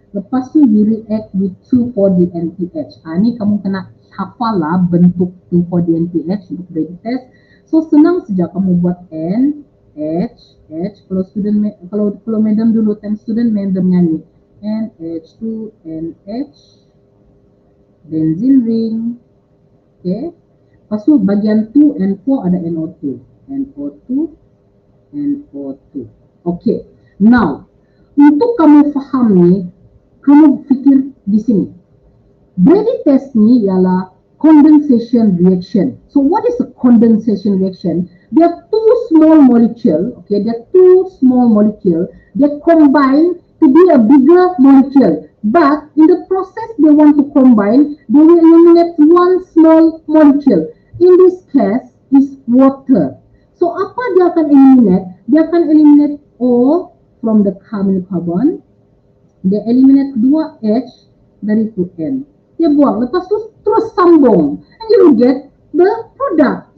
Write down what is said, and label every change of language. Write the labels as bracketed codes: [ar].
[ms] Lepas tu [en] you react with 2,4-DNPH. [ms] Ni kamu kena hafal lah bentuk 2,4-DNPH untuk Brady test. So senang saja kamu buat N, H, H. Kalau madam dulu time student madam nyanyi NH2, NH, benzene ring. Okay. Lepas tu bagian 2 and 4 ada NO2, NO2, NO2. Okay. Now, untuk kamu faham ni, kamu fikir di sini. Brady test ni ialah condensation reaction. [en] So what is a condensation reaction? They are two small molecule, okay, they are two small molecule, they combine to be a bigger molecule. But in the process they want to combine, they will eliminate one small molecule. In this case is water. So [ms] apa dia akan [en] eliminate? [ms] Dia akan [en] eliminate O from the carbonyl carbon. [ms] Dia eliminate kedua H dari 2N. Dia buang. Lepas tu terus sambung. [en] And you will get the product.